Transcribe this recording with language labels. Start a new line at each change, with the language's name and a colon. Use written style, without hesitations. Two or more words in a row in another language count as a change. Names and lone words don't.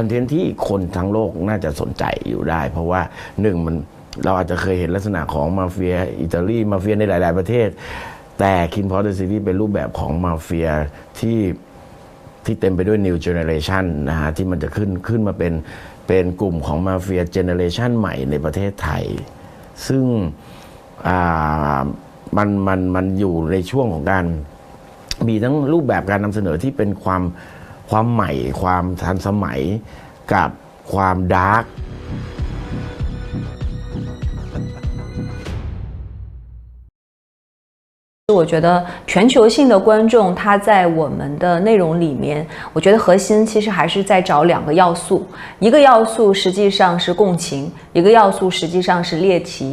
Thai: เทนต์ที่คนทั้งโลกน่าจะสนใจอยู่ได้เพราะว่าเราอาจจะเคยเห็นลักษณะของมาเฟียอิตาลีมาเฟียในหลายๆประเทศแต่คินพอสเดอะซีรีส์เป็นรูปแบบของมาเฟียที่เต็มไปด้วย
English: New Generation
Thai: นะฮะที่มันจะขึ้นมาเป็นกลุ่มของมาเฟียเจเนเรชันใหม่ในประเทศไทยซึ่ง มันอยู่ในช่วงของการมีทั้งรูปแบบการนำเสนอที่เป็นความใหม่ความทันสมัยกับความดาร์ก
Chinese: 我觉得全球性的观众他在我们的内容里面，我觉得核心其实还是在找2个要素，一个要素实际上是共情，一个要素实际上是猎奇。